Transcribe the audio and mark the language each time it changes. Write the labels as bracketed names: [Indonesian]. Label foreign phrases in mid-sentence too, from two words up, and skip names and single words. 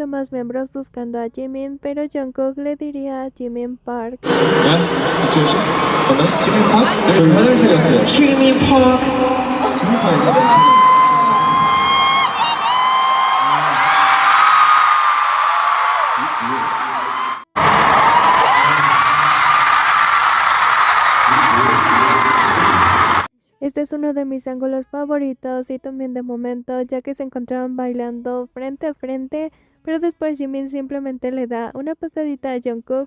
[Spanish] demás miembros buscando a Jimin, pero Jungkook le diría a Jimin Park. [Korean] 저기 화장실 갔어요. 지민 파크. 지민 파크. [Spanish] Este es uno de mis ángulos favoritos y también de momento, ya que se encontraban bailando frente a frente, pero después Jimin simplemente le da una patadita a Jungkook.